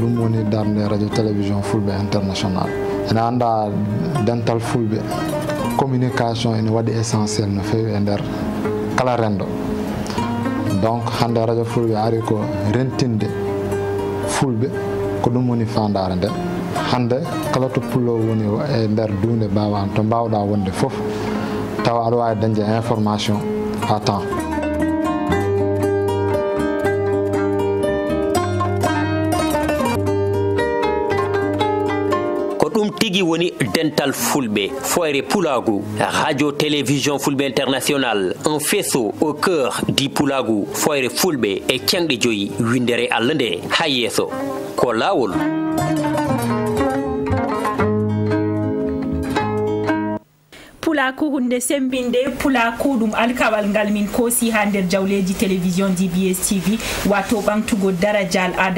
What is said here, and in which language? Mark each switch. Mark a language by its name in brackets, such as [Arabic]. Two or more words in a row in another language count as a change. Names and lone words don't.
[Fula] ɗum woni darde radio télévision fulɓe international ene anda dental fulɓe communication ene waɗi essentiel no fewi e nder kala rendo donc hande radio fulɓe ari ko rentinde fulɓe ko ɗum woni fandare nde hande kala to pullo woni e nder dunde bawan to mbawɗa wonde foof tawa aɗa wawi dañde [French] information à temps. [Fula] tigi woni dental fulɓe foire Pulagu radio télévision fulɓe international [French] un faisceau au cœur du Pulagu [Fula] foire fulɓe e canɗe joyi windere Allah nde ha yeeso ko lawol. Pulaku hunde sembinde Pulaku ɗum alkawal ngal min kosi ha nder jawleji télévision DBS TV wato ɓamtugo darajal aada